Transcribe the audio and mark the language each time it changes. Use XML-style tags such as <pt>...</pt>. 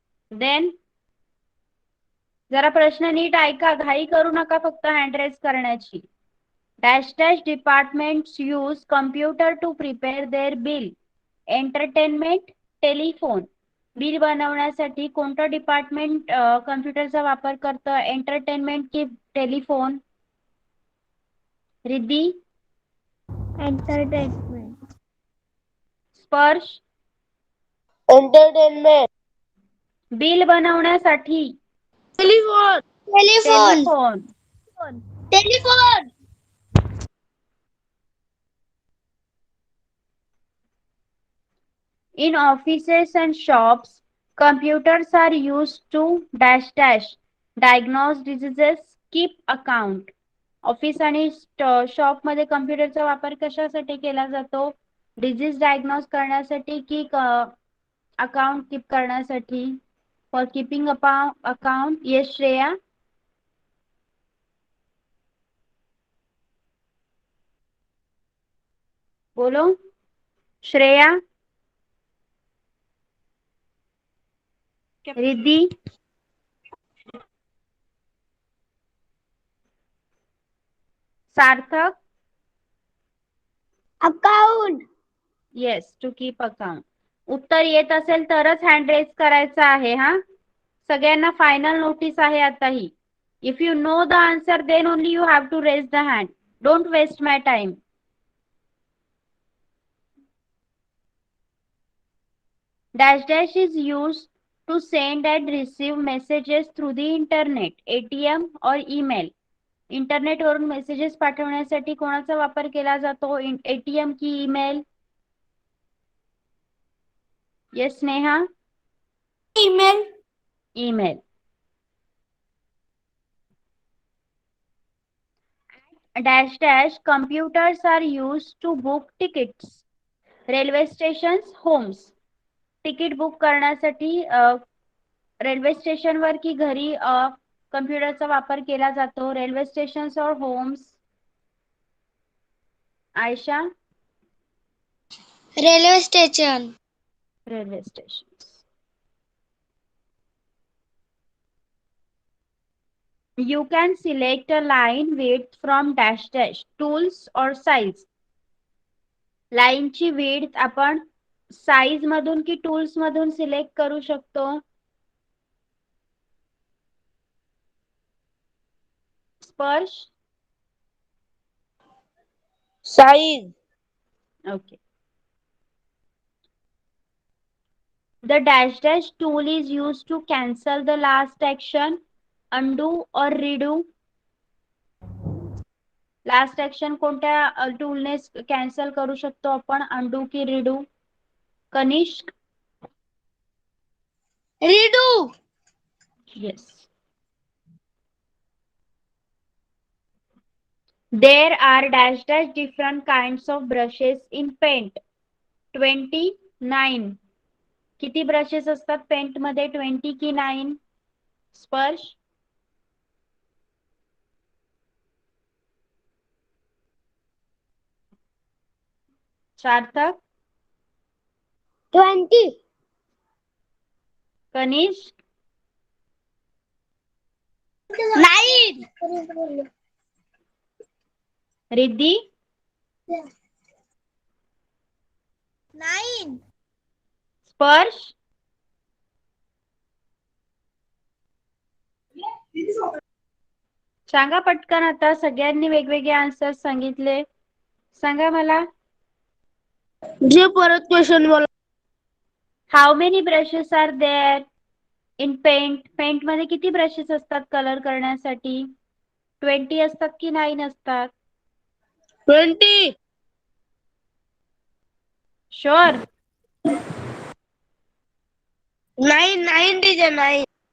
<mr>Then जरा प्रश्न नीट ऐका, घाई करू नका फक्त हँड रेस करण्याची.</mr> <en>Dash dash departments use computer to prepare their bill.</en> <mr>Entertainment, telephone. Bill बनवण्यासाठी कोणतं डिपार्टमेंट कम्प्युटरचा वापर करतं?</mr> <en>Entertainment की telephone?</en> <mr>रिद्धी?</mr> <en>Entertainment.</en> <mr>स्पर्श?</mr> <en>Entertainment.</en> <mr>बिल बनवण्यासाठी</mr> <en>Telephone. Telephone. Telephone. Telephone. In offices and shops, computers are used to dash dash diagnose diseases, keep account.</en> <mr>Office आणि shop मध्ये कम्प्युटरचा वापर कशासाठी केला जातो? डिझीज डायग्नोज करण्यासाठी की अकाउंट कीप करण्यासाठी?</mr> <en>For keeping account. Yes Shreya?</en> <hi>बोलो श्रेया.</hi> <mr>रिद्धी? सार्थक?</mr> <en>Account. Yes, to keep account.</en> <mr>उत्तर येत असेल तरच हँड रेस करायचं आहे हा. सगळ्यांना फायनल नोटीस आहे आता ही.</mr> <en>If you know the answer then only you have to raise the hand. Don't waste my time. Dash dash is used to send and receive messages through the internet, ATM or email.</en> <mr>इंटरनेटवरून messages पाठवण्यासाठी कोणाचा वापर केला जातो?</mr> <en>ATM की email? Yes Sneha? Email. Email. Dash dash computers are used to book tickets. Railway stations, homes.</en> <mr>Ticket book करण्यासाठी railway स्टेशनवर की घरी कम्प्युटरचा वापर केला जातो?</mr> <en>Railway stations और homes?</en> <mr>Ayesha?</mr> <en>Railway station. Railway stations. You can select a line width from dash dash tools or size.</en> <mr>लाईनची विड्थ आपण साईज मधून की टूल्स मधून सिलेक्ट करू शकतो? स्पर्श?</mr> <en>Size. Okay. The dash dash tool is used to cancel the last action, undo or redo.</en> <mr>Last action कोणत्या टूलने cancel करू शकतो आपण?</mr> <en>Undo की redo? Kanishk? Redo. Yes. There are dash dash different kinds of brushes in paint. 29.</en> <mr>किती brushes असतात paint मध्ये? 20 की 9? स्पर्श? सार्थक?</mr> <en>20.</en> <mr>कनिष्क?</mr> <en>9.</en> <mr>रिद्धी?</mr> <en>9.</en> <mr>स्पर्श? सांगा पटकन आता. सगळ्यांनी वेगवेगळे आन्सर सांगितले. सांगा मला. जे परत क्वेश्चन बोला.</mr> <en>How many brushes are there in paint?</en> <mr>Paint मध्ये किती ब्रशेस असतात कलर करण्यासाठी? 20 असतात की 9 असतात?</mr> <en>20. Sure? 9 teacher 9.</en>